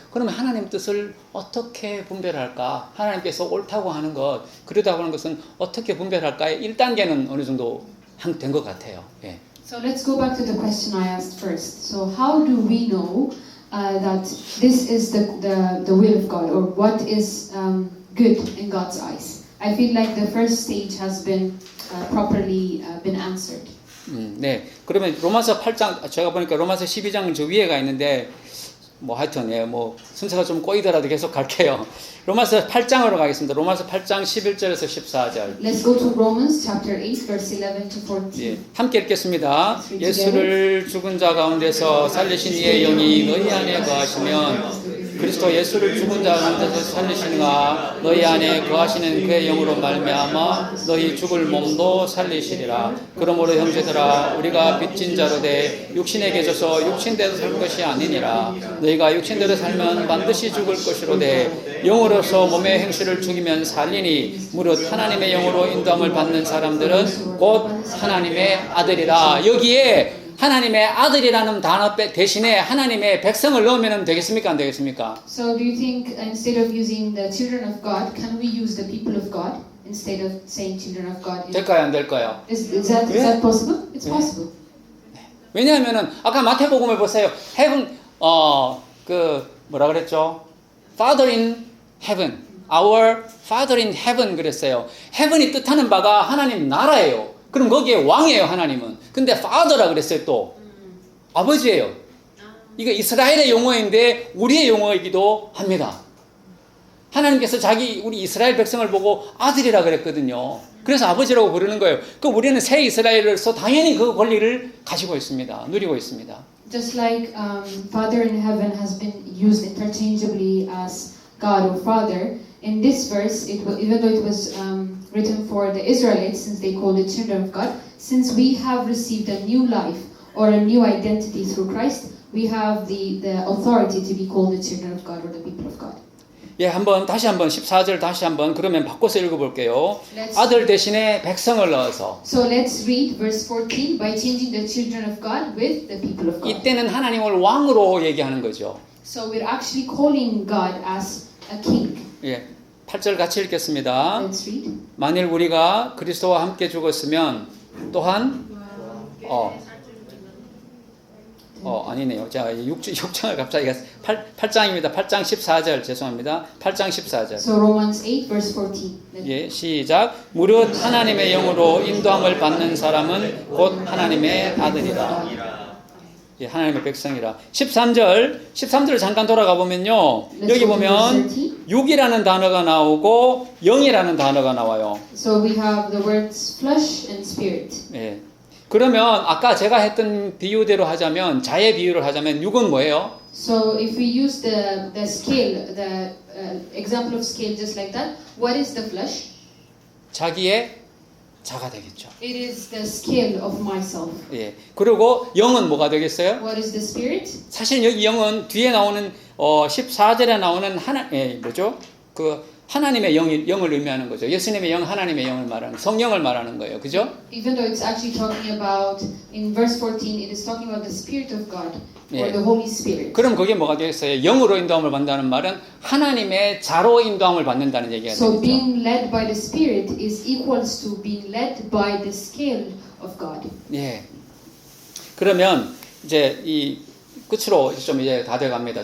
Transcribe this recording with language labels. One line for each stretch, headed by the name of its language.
Korean: 그러면 하나님 뜻을 어떻게 분별할까? 하나님께서 옳다고 하는 것, 그러다고 하는 것은 어떻게 분별할까요? 1단계는 어느 정도 된 것 같아요. 예.
English: So let's go back to the question I asked first. So how do we know that this is the will of God, or what is good in God's eyes. I feel like the first stage has been properly been answered.
Korean: 네. 그러면 로마서 8장, 제가 보니까 로마서 12장 저 위에가 있는데, 뭐 하여튼, 예, 뭐, 순서가 좀 꼬이더라도 계속 갈게요. 로마서 8장으로 가겠습니다. 로마서 8장 11절에서 14절.
English: Let's go to Romans chapter 8, verse 11 to 14.
Korean: 예, 함께 읽겠습니다. 예수를 죽은 자 가운데서 살리신 이의 영이 너희 안에 거하시면 그리스도 예수를 죽은 자 가운데서 살리시니가 너희 안에 거하시는 그의 영으로 말미암아 너희 죽을 몸도 살리시리라. 그러므로 형제들아 우리가 빚진 자로 돼 육신에 계셔서 육신대로 살 것이 아니니라. 너희가 육신대로 살면 반드시 죽을 것이로되 영으로서 몸의 행실을 죽이면 살리니 무릇 하나님의 영으로 인도함을 받는 사람들은 곧 하나님의 아들이라. 여기에 하나님의 아들이라는 단어 대신에 하나님의 백성을 넣으면 되겠습니까? 안 되겠습니까?
English: So do you think instead of using the children of God, can we use the people of God instead of saying children of God?
Korean: 될까요? 안 될까요?
English: Is that possible? It's possible.
Korean: 왜냐하면은 아까 마태복음을 보세요. heaven 그 뭐라 그랬죠?
English: Father in heaven, our Father in heaven
Korean: 그랬어요. heaven이 뜻하는 바가 하나님 나라예요. 그럼 거기에 왕이에요, 하나님은. 근데 Father라 그랬어요, 또. 아버지예요. 이거 이스라엘의 용어인데 우리의 용어이기도 합니다. 하나님께서 우리 이스라엘 백성을 보고 아들이라 그랬거든요. 그래서 아버지라고 부르는 거예요. 그 우리는 새 이스라엘로서 당연히 그 권리를 가지고 있습니다. 누리고 있습니다.
English: Just like Father in heaven has been used interchangeably as God or Father, in this verse, even though it was written for the Israelites, since they called it children of God, since we have received a new life or a new identity through Christ, we have the authority to be called the children of God or the people of God.
Korean: 예, 다시 한번 14절 다시 한번 그러면 바꿔서 읽어볼게요. 아들 대신에 백성을 넣어서.
English: So let's read verse 14 by changing the children of God with the people of God.
Korean: 이때는 하나님을 왕으로 얘기하는 거죠.
English: So we're actually calling God as a king.
Korean: 예, 8절 같이 읽겠습니다.
English: Let's read.
Korean: 만일 우리가 그리스도와 함께 죽었으면 또한 아니네요. 자, 6장을 갑자기 8장입니다. 8장 14절 죄송합니다. 8장 14절.
English: So Romans 8 verse 14.
Korean: 예, 시작. 무릇 하나님의 영으로 인도함을 받는 사람은 곧 하나님의 아들이라. 예, 하나님의 백성이라. 13절 잠깐 돌아가 보면요. 여기 보면 6이라는 단어가 나오고 영이라는 단어가 나와요.
English: So we have the words flesh and spirit.
Korean: 예. 그러면 아까 제가 했던 비유대로 하자면 자의 비유를 하자면 6은 뭐예요?
English: So if we use the scale, the example of scale just like that, what is the flesh?
Korean: 자기의 자가 되겠죠.
English: It is the scale of myself.
Korean: 예. 그리고 영은 뭐가 되겠어요?
English: What is the spirit?
Korean: 사실 여기 영은 뒤에 나오는 14절에 나오는 뭐죠? 그 하나님의 영을 의미하는 거죠. 예수님의 영, 하나님의 영을 말하는 성령을 말하는 거예요. 그죠?
English: Even though it's actually talking about in verse 14, it is talking about the Spirit of God or
Korean: 예.
English: the Holy Spirit.
Korean: 그럼 그게 뭐가 되겠어요? 영으로 인도함을 받는다는 말은 하나님의 자로 인도함을 받는다는 얘기가
English: So
Korean: 되겠죠.
English: being led by the Spirit is equals to being led by the scale of God.
Korean: 예. 그러면 이제 이 끝으로 좀 이제 다 돼갑니다.